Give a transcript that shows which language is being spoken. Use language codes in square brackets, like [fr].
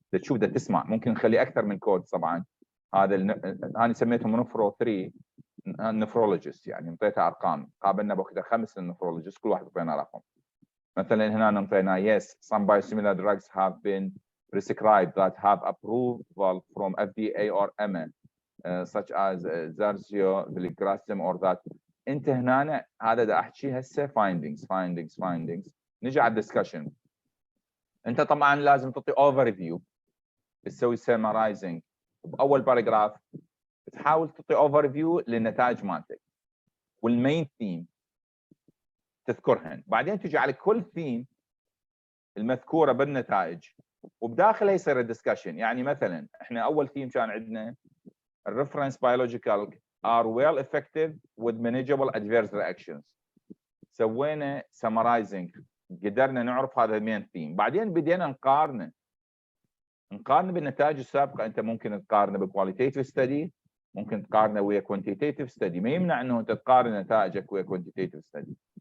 [ar] تشوف ده تسمع ممكن نخلي اكثر من كود طبعا. هذا انا سميتهم نفرو 3 نفرولوجيست، يعني انطيته ارقام. قابلنا بوقتها 5 نفرولوجيست كل واحد اعطينا رقم. مثلا هنا انطينا [en] yes some biosimilar drugs have been prescribed that have approval from FDA or EMA such as Zarzio, Vilgrastim or that. [ar] انت هنا هذا دا احكي هسه findings. نجي على الدسكشن. انت طبعا لازم تعطي اوفر فيو، تسوي سمرايزنج باول باراجراف، تحاول تعطي اوفر فيو للنتائج مالتك والمين ثيم تذكرهن. بعدين تجي على كل ثيم المذكوره بالنتائج وبداخلها يصير الدسكشن. يعني مثلا احنا اول ثيم كان عندنا الريفرنس [en] biological are well effective with manageable adverse reactions. [ar] سوينا summarizing، قدرنا نعرف هذا المين ثيم. بعدين بدينا نقارن بالنتائج السابقه. انت ممكن تقارن بكواليتيف ستدي ممكن تقارنه ويا كوانتيتيف ستدي، ما يمنع انه انت تقارن نتائجك ويا كوانتيتيف ستدي.